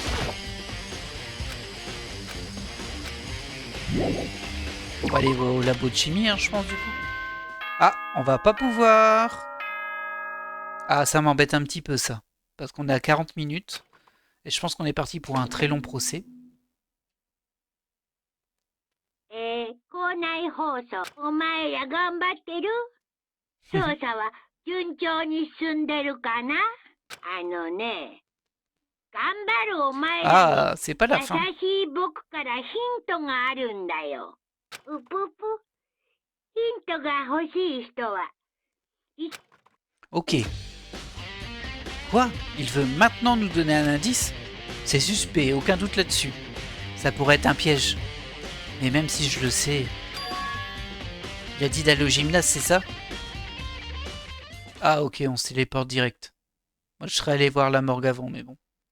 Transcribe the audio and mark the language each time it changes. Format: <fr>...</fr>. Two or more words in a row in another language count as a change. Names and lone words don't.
<fr>On va aller au labo de chimie, hein, je pense, du coup. Ah, on va pas pouvoir. Ah, ça m'embête un petit peu, ça. Parce qu'on est à 40 minutes. Et je pense qu'on est parti pour un très long procès.</fr> <ja>校内放送、お前ら頑張ってる？捜査は順調に進んでるかな？あのね、 頑張るお前ら</ja> <fr>Ah, c'est pas la</fr> <ja>に優</ja> <fr>fin.</fr> <ja>しい僕からヒントがあるんだよ。うぷぷ。ヒントが欲しい人は</ja> <fr>Ok. Quoi? Il veut maintenant nous donner un indice? C'est suspect, aucun doute là-dessus. Ça pourrait être un piège. Mais même si je le sais... Il a dit d'aller au gymnase, c'est ça? Ah ok, on se téléporte direct. Moi je serais allé voir la morgue avant, mais bon.</fr>